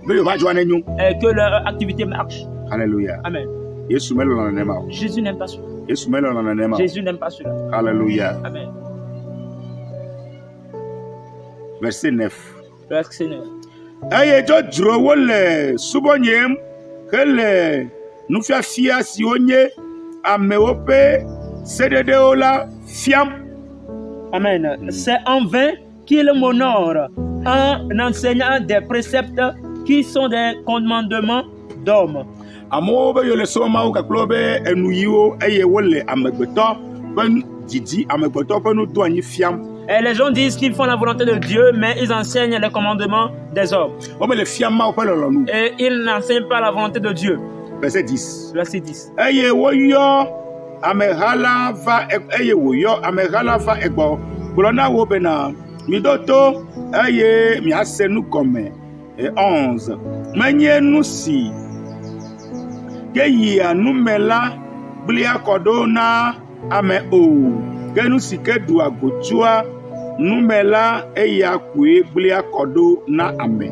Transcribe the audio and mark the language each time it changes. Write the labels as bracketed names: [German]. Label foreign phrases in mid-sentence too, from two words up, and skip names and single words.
[French] Et que leur activité marche. Alléluia. Amen. Jésus n'aime pas cela. Jésus n'aime pas cela. Alléluia. Amen. Verset 9. Verset 9. [Ewe] hele nufiafia siwo nye amewo ƒe seɖeɖewo la fiam. Amen. [French] C'est en vain qu'il m'honore en enseignant des préceptes qui sont des commandements d'hommes. [Ewe] Amewo be yole sɔmawo kaklo be enuyiwo eye wole amegbetɔ ƒe didi amegbetɔ ƒe nudoanyi fiam. [French] Et les gens disent qu'ils font la volonté de Dieu, mais ils enseignent les commandements des hommes. [Ewe] Womele fiam Mawu ƒe lɔlɔ̃nu. [French] Et ils n'enseignent pas la volonté de Dieu. Verset 10. Verset 10. [Ewe] Eye woyɔ ameha la va eye wòyɔ ameha la va egbɔ gblɔ na wo bena miɖo to eye miase nu gɔme. 11. Menye nu si ke yia nume la gblẽa kɔ ɖo na ame o, ke nu si ke ɖua go tsoa nume la eya koe gblẽa kɔ ɖo na ame.